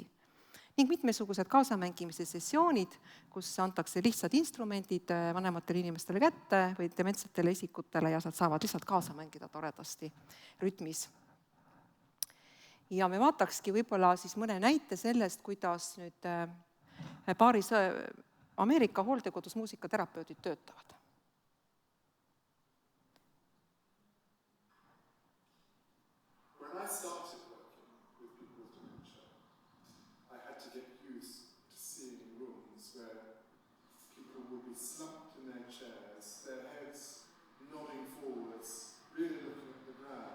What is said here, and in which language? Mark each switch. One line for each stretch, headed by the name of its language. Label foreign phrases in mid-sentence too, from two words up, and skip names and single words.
Estonian: Ning mitmesugused kaasamängimise sessioonid, kus antakse lihtsad instrumendid vanematele inimestele kätte või dementsetele isikutele ja nad saavad lihtsalt kaasa mängida toredasti rütmis. Ja me vaatakski võib-olla siis mõne näite sellest, kuidas nüüd paaris Ameerika hooldekodus muusikaterapeudid töötavad.
English: When I started working with people with dementia, I had to get used to seeing rooms where people would be slumped in their chairs, their heads nodding forwards, really looking at the ground.